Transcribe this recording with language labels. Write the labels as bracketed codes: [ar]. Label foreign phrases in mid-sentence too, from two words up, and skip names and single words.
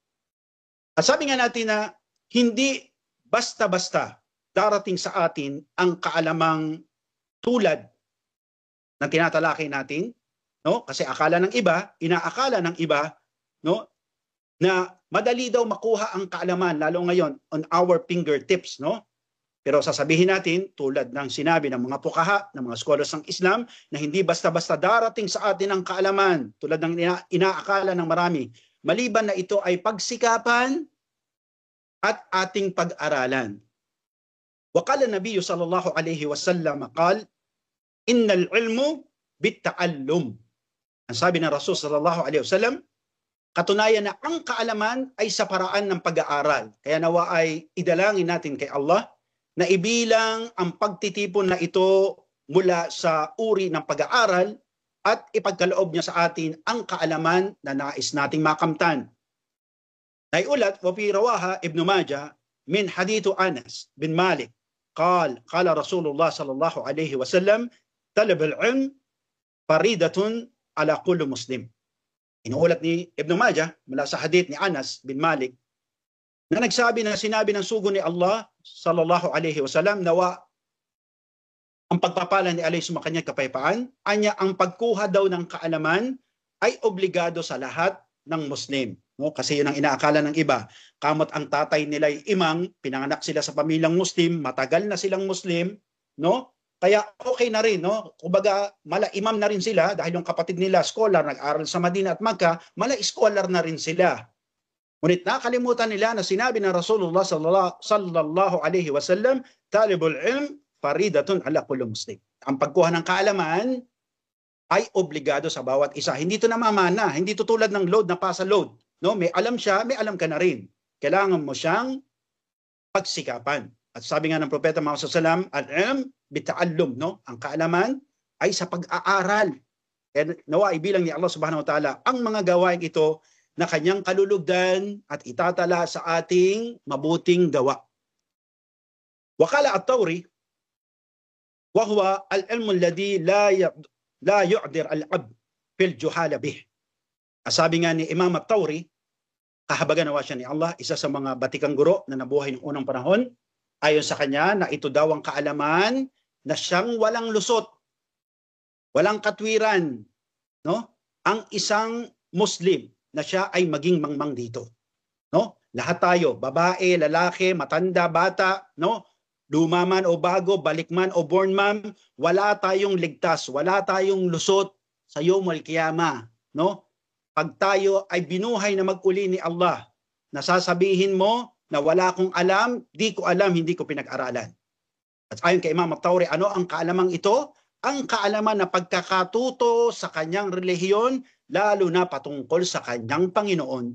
[tl] At sabi nga natin na hindi basta-basta darating sa atin ang kaalamang tulad na tinatalakay natin, no? Kasi akala ng iba, inaakala ng iba, no, na madali daw makuha ang kaalaman lalo ngayon [en] on our fingertips, [tl] no? Pero sasabihin natin, tulad ng sinabi ng mga pukaha, ng mga scholars ng Islam, na hindi basta-basta darating sa atin ang kaalaman, tulad ng inaakala ng marami, maliban na ito ay pagsikapan at ating pag-aralan. [ar] وقال النبي صلى الله عليه وسلم قال إن العلم بالتعلم. [tl] Ang sabi ng Rasul [ar] صلى الله عليه وسلم, [tl] katunayan na ang kaalaman ay sa paraan ng pag-aaral. Kaya nawa ay idalangin natin kay Allah na ibilang ang pagtitipon na ito mula sa uri ng pag-aaral at ipagkaloob niya sa atin ang kaalaman na nais nating makamtan. Naiulat, [ar] وفي رواه ابن ماجه من حديث أنس بن مالك قال رسول الله صلى الله عليه وسلم طلب العلم فريضة على كل مسلم. [tl] Inuulat ni Ibn Majah mula sa hadith ni Anas bin Malik na nagsabi na sinabi ng sugo ni Allah [ar] صلى الله عليه وسلم [tl] nawa ang pagpapala ni alayhi sumakanya kapayapaan, anya ang pagkuha daw ng kaalaman ay obligado sa lahat ng Muslim. No? Kasi yun ang inaakala ng iba. Kamot ang tatay nila ay imam, pinanganak sila sa pamilyang Muslim, matagal na silang Muslim, no? Kaya okay na rin, no? Kumbaga, mala-imam na rin sila dahil yung kapatid nila, scholar, nag-aral sa Madina at Makkah, mala-scholar na rin sila. Ngunit nakalimutan nila na sinabi ng Rasulullah [ar] صلى الله عليه وسلم طالب العلم فريضة على كل مسلم. [tl] Ang pagkuha ng kaalaman ay obligado sa bawat isa. Hindi ito namamana, hindi ito tulad ng load na pasa load. No? May alam siya, may alam ka na rin. Kailangan mo siyang pagsikapan. At sabi nga ng Propeta Muhammad [ar] صلى الله عليه وسلم العلم بالتعلم, [tl] no? Ang kaalaman ay sa pag-aaral. Kaya nawa ibilang ni [ar] الله سبحانه وتعالى [tl] ang mga gawain ito na kanyang kalulugdan at itatala sa ating mabuting gawa. [ar] وقال الثوري وهو العلم الذي لا يعذر العبد في الجهالة به. [tl] Sabi nga ni Imam at-Tawri, kahabagan nawa siya ni Allah, isa sa mga batikang guro na nabuhay ng unang panahon, ayon sa kanya na ito daw ang kaalaman na siyang walang lusot, walang katwiran, no? Ang isang Muslim na siya ay maging mangmang dito, no? Lahat tayo, babae, lalaki, matanda, bata, no? Luma man o bago, balik man o born man, wala tayong ligtas, wala tayong lusot sa [ar] يوم القيامة, [tl] no? Pag tayo ay binuhay na mag-uli ni Allah, nasasabihin mo na wala akong alam, di ko alam, hindi ko pinag-aralan. At ayon kay Imam at-Tawri, ano ang kaalamang ito? Ang kaalaman na pagkakatuto sa kanyang relihiyon, lalo na patungkol sa kanyang Panginoon.